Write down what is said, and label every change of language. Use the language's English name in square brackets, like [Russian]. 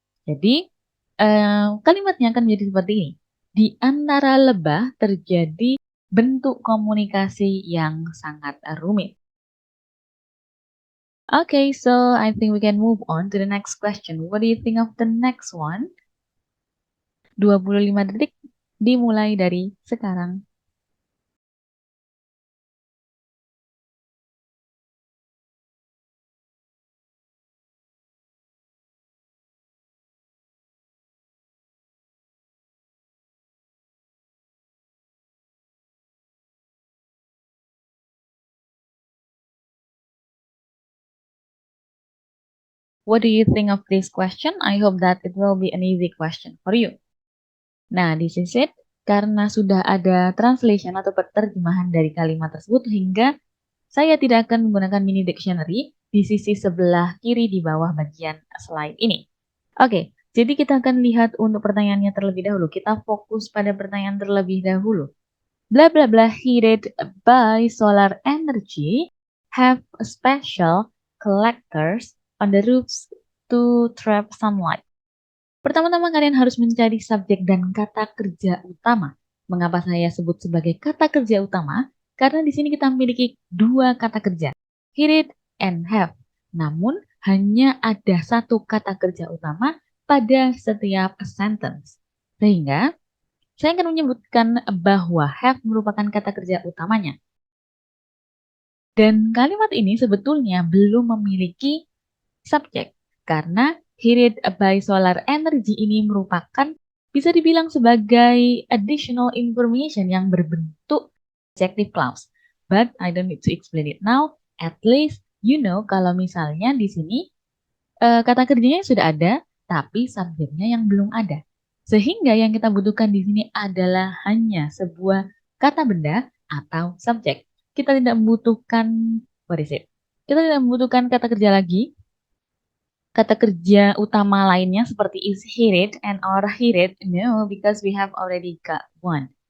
[Indonesian] Jadi, kalimatnya akan menjadi seperti ini. Di antara lebah terjadi bentuk komunikasi yang sangat rumit. [English] Okay, so I think we can move on to the next question. What do you think of the next one? [Indonesian] 25 detik dimulai dari sekarang. [English] What do you think of this question? I hope that it will be an easy question for you. Nah, this is it. [Indonesian] Karena sudah ada translation atau penerjemahan dari kalimat tersebut, hingga saya tidak akan menggunakan mini dictionary di sisi sebelah kiri di bawah bagian slide ini. Oke, jadi kita akan lihat untuk pertanyaannya terlebih dahulu. Kita fokus pada pertanyaan terlebih dahulu. [English] Blah blah blah heated by solar energy have special collectors on the roofs to trap sunlight. [Indonesian] Pertama-tama kalian harus mencari subjek dan kata kerja utama. Mengapa saya sebut sebagai kata kerja utama? Karena di sini kita memiliki dua kata kerja, heated and have. Namun hanya ada satu kata kerja utama pada setiap sentence. Sehingga saya akan menyebutkan bahwa have merupakan kata kerja utamanya. Dan kalimat ini sebetulnya belum memiliki subjek karena heated by solar energy ini merupakan bisa dibilang sebagai additional information yang berbentuk adjective clause. [English] But I don't need to explain it now. At least you know [Indonesian] kalau misalnya di sini kata kerjanya sudah ada, tapi subjeknya yang belum ada. Sehingga yang kita butuhkan di sini adalah hanya sebuah kata benda atau subjek. Kita tidak membutuhkan, [English] what is it? [Indonesian] Kita tidak membutuhkan kata kerja lagi. Kata kerja utama lainnya seperti [English] is heated and or heated, no, because we have already got one.